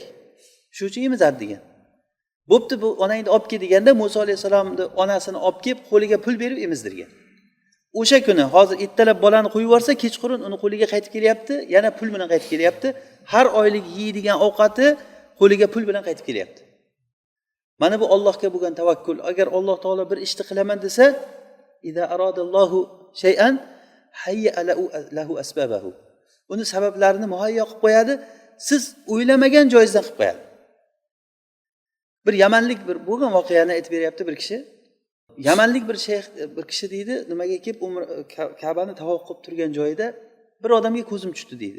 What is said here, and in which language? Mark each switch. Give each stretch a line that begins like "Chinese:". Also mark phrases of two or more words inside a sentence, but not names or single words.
Uzbek: Shu uchun emizadi" degan. "Bo'pti, bu onangni olib kel" deganda Muso alayhissalomni onasini olib kelib qo'liga pul berib emizdirgan. O'sha kuni hozir ertalab bolani qo'yib yuborsa, kechqurun uni qo'liga qaytib kelyapti, yana pul bilan qaytib kelyapti. Har oylik yeydigan ovqati qo'liga pul bilan qaytib kelyapti. Mana bu Allohga bo'lgan tavakkul. Agar Alloh taolo bir ishni qilaman desa,
Arabic: "إذا أراد الله شيئا هيأ له أسبابه."
Uzbek: Uni sabablarini muhayyo qilib qo'yadi, siz o'ylamagan joyingizdan qilib qo'yadi. Bir yamanlik bir bo'lgan voqeani aytib beryapti bir kishi. Yamanlik bir shayx bir kishi deydi, nimaga kelib Ka'bani tavof qilib turgan joyida bir odamga ko'zim tushdi deydi.